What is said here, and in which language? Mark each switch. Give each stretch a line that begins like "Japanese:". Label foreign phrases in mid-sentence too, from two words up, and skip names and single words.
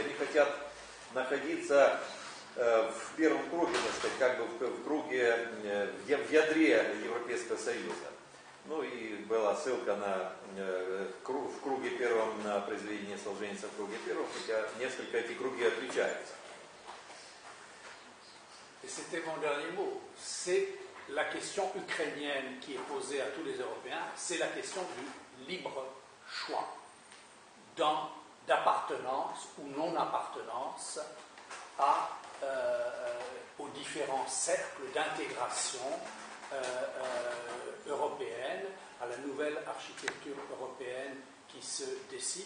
Russian: Они хотят находиться в первом круге, так сказать, как бы в круге, в ядре Европейского Союза. Ну и была ссылка в круге первом на произведение Солженицына в круге первом, хотя несколько эти круги отличаются.
French: Et c'était mon dernier mot. C'est la question ukrainienne qui est posée à tous les Européens, c'est la question du libre choix d'appartenance ou non-appartenance aux différents cercles d'intégration européenne, à la nouvelle architecture européenne qui se décide.